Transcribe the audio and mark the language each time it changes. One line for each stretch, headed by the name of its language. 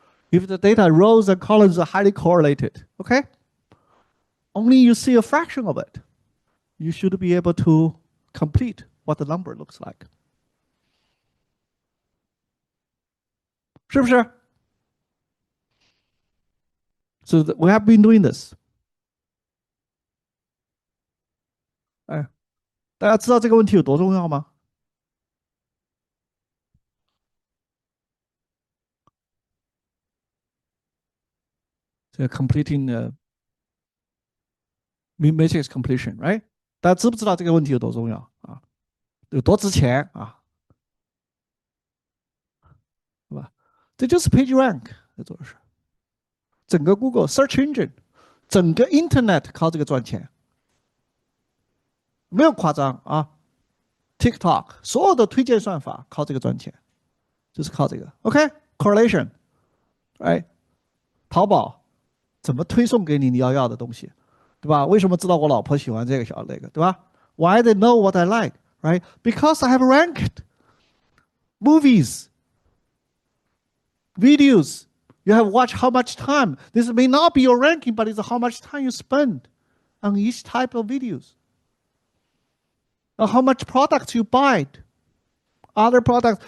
English: If the data rows and columns are highly correlated, okay? Only you see a fraction of it. You should be able to complete what the number looks like.
Chinese: 是不是?
English: So we have been doing this.
Chinese: 哎，大家知道这个问题有多重要吗？这
English: completing matrix completion, right?
Chinese: 大家知不知道这个问题有多重要啊？有多值钱啊？对吧？这就是 page rank， 这就是。整个 Google search engine， 整个 Internet 靠这个赚钱，没有夸张啊。 TikTok 所有的推荐算法靠这个赚钱，就是靠这个。 OK correlation， 哎，淘宝怎么推送给你要的东西，对吧？为什么知道我老婆喜欢这个小那个，对吧 ？
English: Why they know what I like, right? Because I have ranked movies, videos. You have watched how much time. This may not be your ranking, but it's how much time you spend on each type of videos. Or how much products you buy. Other products.